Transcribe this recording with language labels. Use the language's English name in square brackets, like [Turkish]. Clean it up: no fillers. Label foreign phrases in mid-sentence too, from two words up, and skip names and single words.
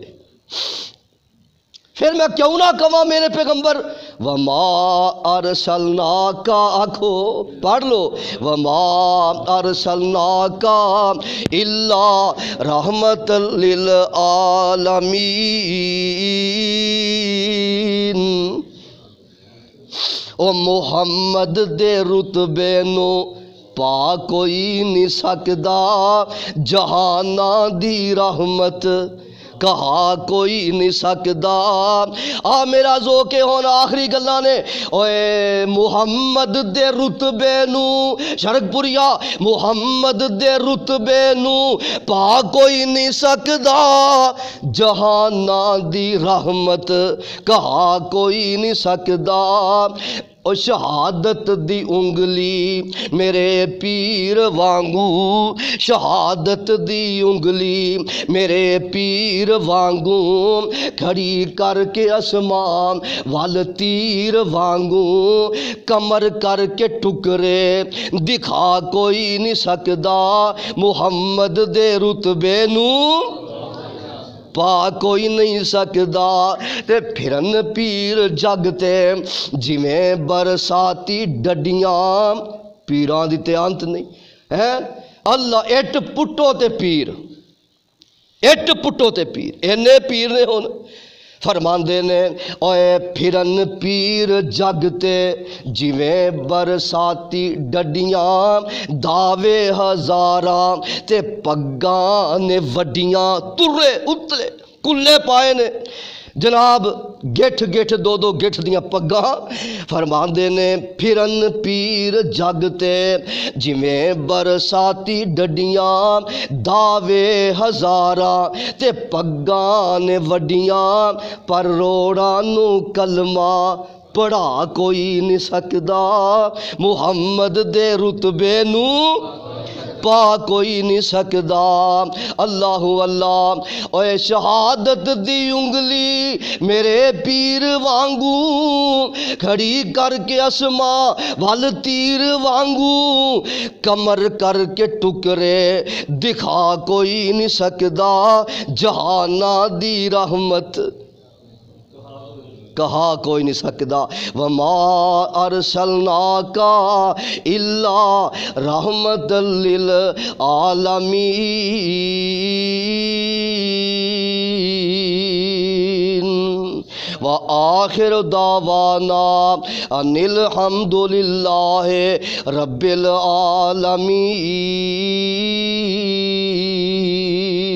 [Punjabi] پھر میں کیوں نہ کہواں میرے پیغمبر [Arabic] وما ارسلناک، [Punjabi] آکھو پڑھ لو [Arabic] وما ارسلناک الا رحمت للعالمین. [Punjabi] او محمد دے رتبے نو پا کوئی نہیں سکدا، جہاناں دی رحمت کہا کوئی نہیں سکدا. آ میرا ذوق ہونا آخری گلاں نے اوے محمد دے رتبے نو شرک پوریا محمد دے رتبے نو پا کوئی نہیں سکدا، جہاناں دی رحمت کہا کوئی نہیں سکدا. او شہادت دی انگلی میرے پیر وانگو، شہادت دی انگلی میرے پیر وانگو، کھڑی کر کے اسمان وال تیر وانگو، کمر کر کے ٹکرے دکھا کوئی نہیں سکدا، محمد دے رتبے نو پا کوئی نہیں سکدا. تے پھرن پیر جگتے جویں برساتی ڈڈیاں، پیران دی تے انت نہیں ہے. اللہ اٹ پٹو تے پیر، اٹ پٹو تے پیر، اینے پیر نے ہون. فرماندے نے اوے پھرن پیر جگتے جویں برساتی ڈڈیاں، دعوے ہزاراں تے پگاں نے وڈیاں، ترے اتلے کلے پائے نے جناب گٹھ گٹھ دو دو گٹھ دیاں پگاں. فرماندے نے پھرن پیر جگتے جویں برساتی ڈڈیاں، دعوے ہزاراں تے پگاں نے وڈیاں، پر روڑاں نو کلمہ پڑھا کوئی نہیں سکدا، محمد دے رتبے نو پا کوئی نہیں سکدا. اللہ اللہ اوے شہادت دی انگلی میرے پیر وانگو، کھڑی کر کے اسمان وال تیر وانگو، کمر کر کے ٹکرے دکھا کوئی نہیں سکدا، جہاناں دی رحمت کہا کوئی نہیں سکدا. [Arabic] وما ارسلناک الا رحمت للعالمین. وآخر دعوانا ان الحمد للہ رب العالمین.